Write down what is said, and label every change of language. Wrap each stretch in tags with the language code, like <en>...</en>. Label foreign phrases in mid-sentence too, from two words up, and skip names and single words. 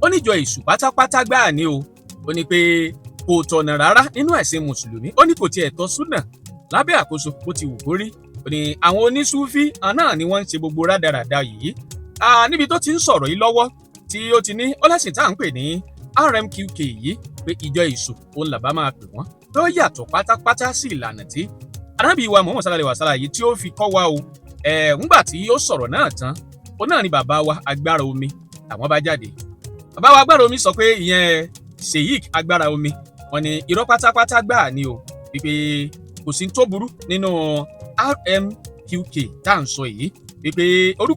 <yo>níjọ èṣù pátápátá gbáà ni o ó ní pé kò tọ̀nà rárá nínú ẹ̀sìn mùsùlùmí ó ní kò tiẹ̀ tọ́ súnà lábẹ́ àkóso bó ti wù kó rí ó ní àwọn onísúfí náà ni wọ́n ń ṣe gbogbo rádaràda yìí níbi tó ti ń sọ̀rọ̀ yìí lọ́wọ́ tí ó ti ní ó lẹ́sìn tá à ń pè ní RMQK yìí pé ìjọ èṣù òun làbá máa pè wọ́n ló yàtọ̀ pátápátá sí ìlànà tí Ànábì wa Muhammad</yo> <ar>صلى الله عليه وسلم</ar> <yo>yìí tí ó fi kọ́ wa o ńgbà tí ó sọ̀rọ̀ náà tán ó náà ni bàbá wa agbára omi àwọn bá jáde bàbá wa agbára omi sọ pé ìyẹn Sheikh agbára omi wọ́n ní irọ́ pátápátá gbáà ni o wípé kò sí tó burú nínú RMQK tá à ń sọ yìí wípé orúkọ</yo>